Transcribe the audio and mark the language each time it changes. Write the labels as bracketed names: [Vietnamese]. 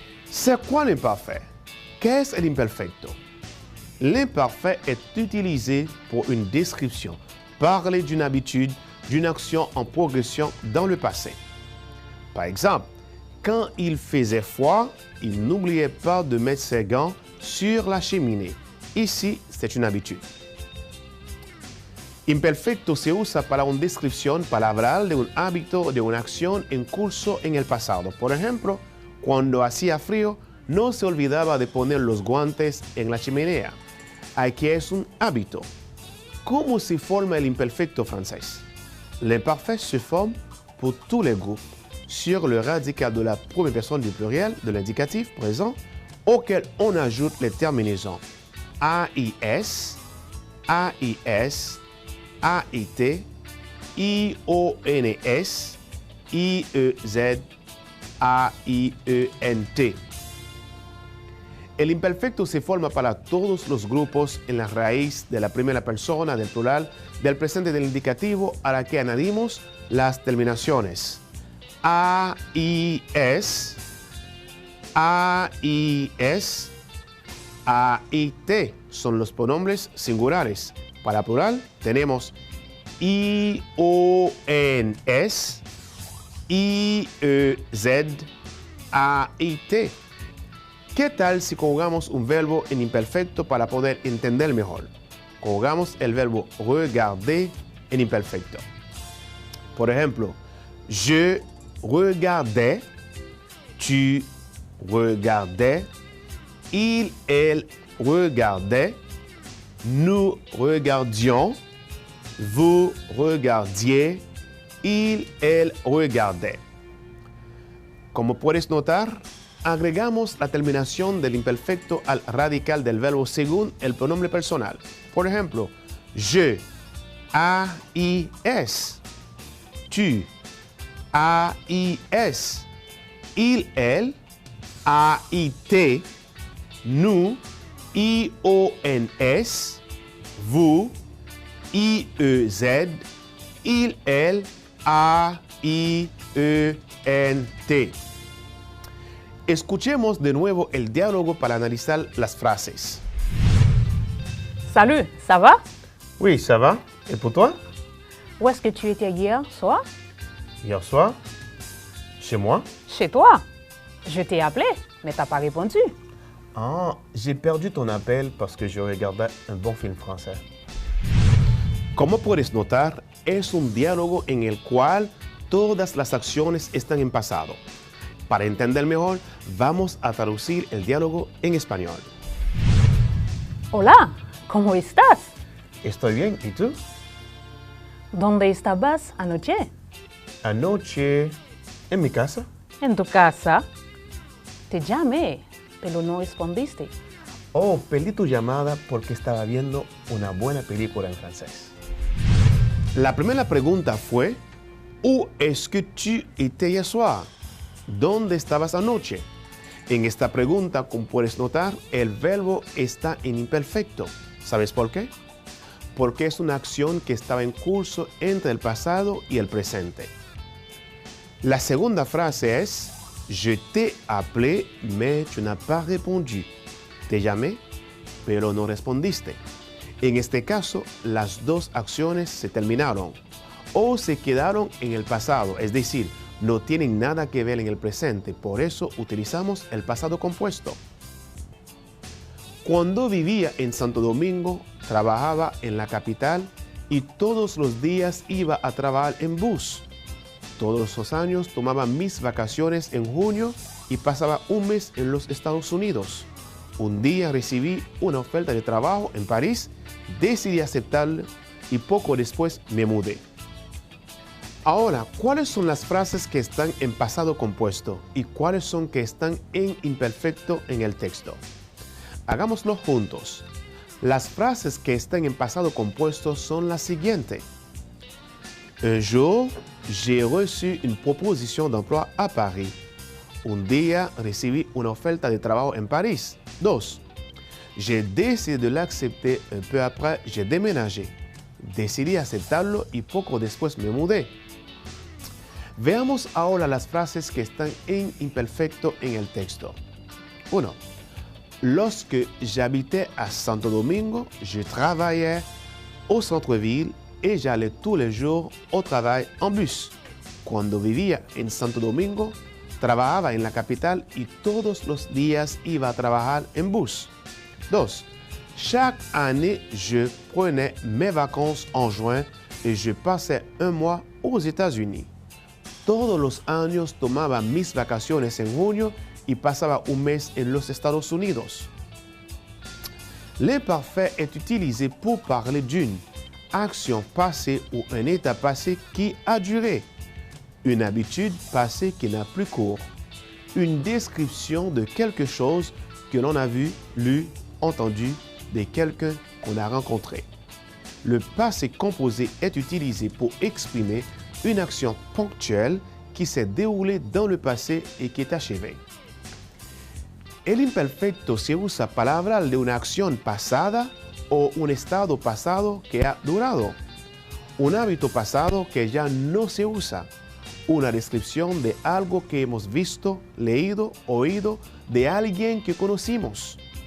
[French] C'est quoi l'imparfait? Qu'est-ce l'imperfecto? L'imparfait est utilisé pour une description, parler d'une habitude, d'une action en progression dans le passé. Par exemple, quand il faisait froid, il n'oubliait pas de mettre ses gants sur la cheminée. Ici, c'est une habitude. [Spanish] Imperfecto se usa para una descripción palabral de un hábito o de una acción en curso en el pasado. Por ejemplo, cuando hacía frío, no se olvidaba de poner los guantes en la chimenea. Aquí es un hábito. ¿Cómo se forma el imperfecto francés? [French] L'imparfait se forme pour tous les groupes sur le radical de la première personne du pluriel de l'indicatif présent auquel on ajoute les terminaisons AIS, AIS, AIT, IONS, IEZ, AIENT. [Spanish] El imperfecto se forma para todos los grupos en la raíz de la primera persona del plural del presente del indicativo a la que añadimos las terminaciones AIS, AIS, AIT. Son los pronombres singulares. Para plural tenemos IONS, IEZ, AIT. ¿Qué tal si conjugamos un verbo en imperfecto para poder entender mejor? Conjugamos el verbo regarder en imperfecto. Por ejemplo, [French] je regardais, tu regardais, il, elle regardait, nous regardions, vous regardiez, il, elle regardait. [Spanish] Como puedes notar, agregamos la terminación del imperfecto al radical del verbo según el pronombre personal. Por ejemplo, je, AIS, tu, AIS, il, elle, AIT, nous, IONS, vous, IEZ, il, elle, AIENT. Escuchemos de nuevo el diálogo para analizar las frases. [French] Salut, ça va? Oui, ça va. Et pour toi? Où est-ce que tu étais hier soir? Hier soir? Chez moi? Chez toi. Je t'ai appelé, mais t'as pas répondu. Ah, j'ai perdu ton appel parce que je regardais un bon film français. [Spanish] Como puedes notar, es un diálogo en el cual todas las acciones están en pasado. Para entender mejor, vamos a traducir el diálogo en español. Hola, ¿cómo estás? Estoy bien, ¿y tú? ¿Dónde estabas anoche? Anoche, en mi casa. En tu casa. Te llamé, pero no respondiste. Oh, perdí tu llamada porque estaba viendo una buena película en francés. La primera pregunta fue, [French] ¿Où est-ce que tu étais hier soir? [Spanish] ¿Dónde estabas anoche? En esta pregunta, como puedes notar, el verbo está en imperfecto. ¿Sabes por qué? Porque es una acción que estaba en curso entre el pasado y el presente. La segunda frase es, [French] je t'ai appelé, mais tu n'as pas répondu. [Spanish] Te llamé, pero no respondiste. En este caso, las dos acciones se terminaron o se quedaron en el pasado, es decir, no tienen nada que ver en el presente, por eso utilizamos el pasado compuesto. Cuando vivía en Santo Domingo, trabajaba en la capital y todos los días iba a trabajar en bus. Todos los años tomaba mis vacaciones en junio y pasaba un mes en los Estados Unidos. Un día recibí una oferta de trabajo en París, decidí aceptarla y poco después me mudé. Ahora, ¿cuáles son las frases que están en pasado compuesto y cuáles son que están en imperfecto en el texto? Hagámoslo juntos. Las frases que están en pasado compuesto son las siguientes. [French] Un jour, j'ai reçu une proposition d'emploi à Paris. [Spanish] Un día recibí una oferta de trabajo en París. 2. [French] J'ai décidé de l'accepter un peu après, j'ai déménagé. [Spanish] Decidí aceptarlo y poco después me mudé. Veamos ahora las frases que están en imperfecto en el texto. 1. [French] Lorsque j'habitais à Santo Domingo, je travaillais au centre-ville et j'allais tous les jours au travail en bus. [Spanish] Cuando vivía en Santo Domingo, trabajaba en la capital y todos los días iba a trabajar en bus. 2. [French] Chaque année, je prenais mes vacances en juin et je passais un mois aux États-Unis. [Spanish] Todos los años tomaba mis vacaciones en junio y pasaba un mes en los Estados Unidos. [French] L'imparfait est utilisé pour parler d'une action passée ou un état passé qui a duré, une habitude passée qui n'a plus cours, une description de quelque chose que l'on a vu, lu, entendu de quelqu'un qu'on a rencontré. Le passé composé est utilisé pour exprimer une action ponctuelle qui s'est déroulée dans le passé et qui est achevée. [Spanish] El imperfecto se usa para hablar de una acción pasada o un estado pasado que ha durado, un hábito pasado que ya no se usa, una descripción de algo que hemos visto, leído, oído de alguien que conocimos.